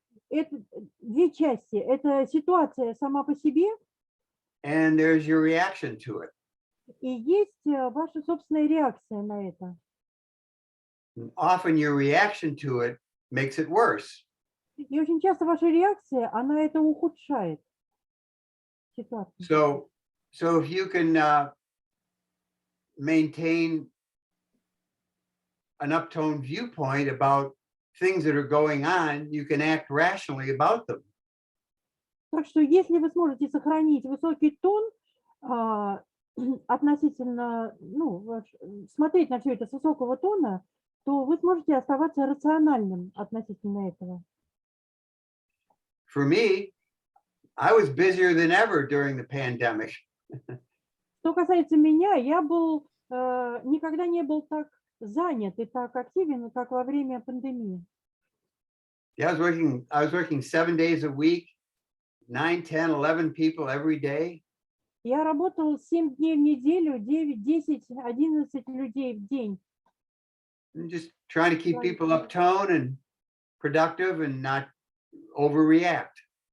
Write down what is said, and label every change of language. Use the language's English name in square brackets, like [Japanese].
[Russian] Это две части. Это ситуация сама по себе. [English] And there's your reaction to it. [Russian] И есть ваша собственная реакция на это. [English] And often your reaction to it makes it worse. [Russian] И очень часто ваша реакция, она это ухудшает ситуацию. [English] So if you can maintain an uptone viewpoint about things that are going on, you can act rationally about them. [Russian] Так что если вы сможете сохранить высокий тон относительно, ну, смотреть на все это с высокого тона, то вы сможете оставаться рациональным относительно этого. [English] For me, I was busier than ever during the pandemic. [Russian] Что касается меня, я был никогда не был так занят и так активен, как во время пандемии. [English] Yeah, I was working 7 days a week, 9, 10, 11 people every day. [Russian] Я работал 7 дней в неделю, 9, 10, 11 людей в день. [English] And just trying to keep people uptone and productive and not overreact.